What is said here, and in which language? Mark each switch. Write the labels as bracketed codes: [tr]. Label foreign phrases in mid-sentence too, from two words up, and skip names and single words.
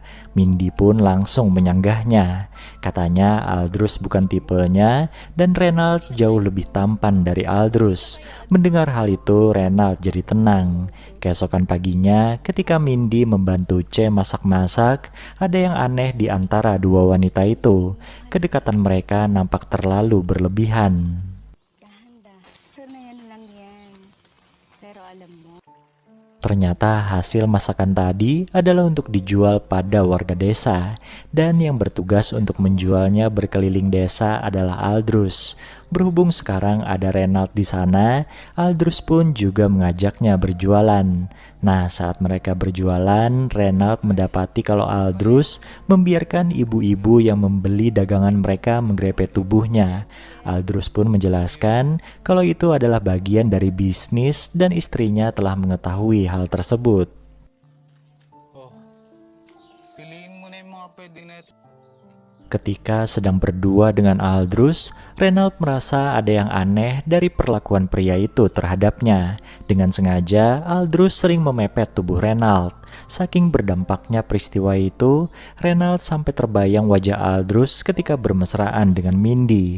[id] Mindy pun langsung menyanggahnya. Katanya Aldrus bukan tipenya dan Reynald jauh lebih tampan dari Aldrus. Mendengar hal itu, Reynald jadi tenang. Keesokan paginya, ketika Mindy membantu C masak-masak, ada yang aneh di antara dua wanita itu. Kedekatan mereka nampak terlalu berlebihan. [tl] Dahan-dahan. Sanayan lang yan. Pero alam mo, [id] Ternyata hasil masakan tadi adalah untuk dijual pada warga desa, dan yang bertugas untuk menjualnya berkeliling desa adalah Aldrus. Berhubung sekarang ada Reynald di sana, Aldrus pun juga mengajaknya berjualan. Nah, saat mereka berjualan, Reynald mendapati kalau Aldrus membiarkan ibu-ibu yang membeli dagangan mereka menggrepe tubuhnya. Aldrus pun menjelaskan kalau itu adalah bagian dari bisnis dan istrinya telah mengetahui hal tersebut. [tl] Oh, piliin mo na yung mga pwede na ito. [id] Ketika sedang berdua dengan Aldrus, Reynald merasa ada yang aneh dari perlakuan pria itu terhadapnya. Dengan sengaja, Aldrus sering memepet tubuh Reynald. Saking berdampaknya peristiwa itu, Reynald sampai terbayang wajah Aldrus ketika bermesraan dengan Mindy.